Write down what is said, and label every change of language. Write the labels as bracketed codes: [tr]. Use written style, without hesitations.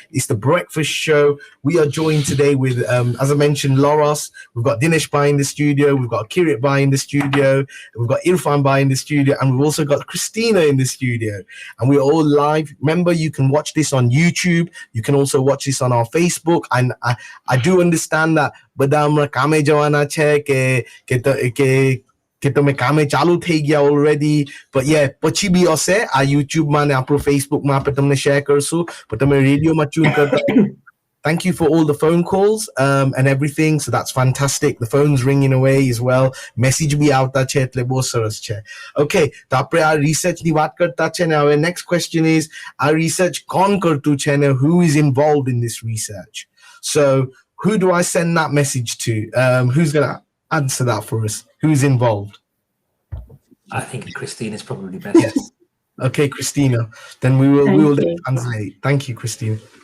[en] It's the breakfast show. We are joined today with, as I mentioned, Loros. We've got Dinesh Bhai in the studio. We've got Kirit Bhai in the studio. We've got Irfan Bhai in the studio. And we've also got Christina in the studio. And we're all live. Remember, you can watch this on YouTube. You can also watch this on our Facebook. And I do understand that [gu] બધા હમણાં કામે જવાના છે કે તમે કામે ચાલુ થઈ ગયા already, [en] but yeah, [gu] પછી બી હશે આ YouTube માં ને આપણો Facebook માં આપણે તમને share કરશું, but તમે રેડિયોમાં tune કરતા. [en] Thank you for all the phone calls and everything. So that's fantastic. The phone's ringing away as well. [gu] Message bhi આવતા છે એટલે બહુ સરસ છે. Okay, તો આપણે આ research ની વાત કરતા છે ને. [en] Our next question is, our research [gu] કોણ કરતું છે ને? [en] Who is involved in this research? So who do I send that message to? Who's going to answer that for us? Who's involved? I think Christina is probably best. Yes. Okay, Christina. Then we will translate. Thank you, Christina.